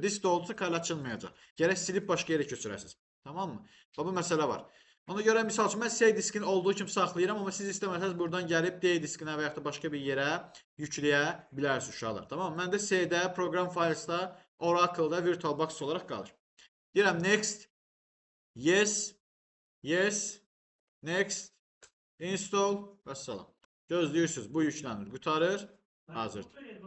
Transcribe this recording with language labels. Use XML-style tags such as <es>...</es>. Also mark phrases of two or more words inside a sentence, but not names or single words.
<az>Disk doldursa kale açılmayacaq. Gərək silib başqa yerə köçürəsiniz. Tamam mı? Bu məsələ var. Ona görə misal üçün mən C diskini olduğu kimi saxlayıram, amma siz istəməsəniz buradan gəlib D diskinə və yaxud da başqa bir yerə yükləyə bilərsiniz uşaqlar. Tamam mı? Məndə C-də,</az> <en>program filesdə,</en> <az>Oracle-da VirtualBox olaraq qalır. Deyirəm</az> <en>next, yes, yes, next, install</en> <az>və salam. Gözləyirsiniz, bu yüklənir, qutarır. Hazırdır.</az>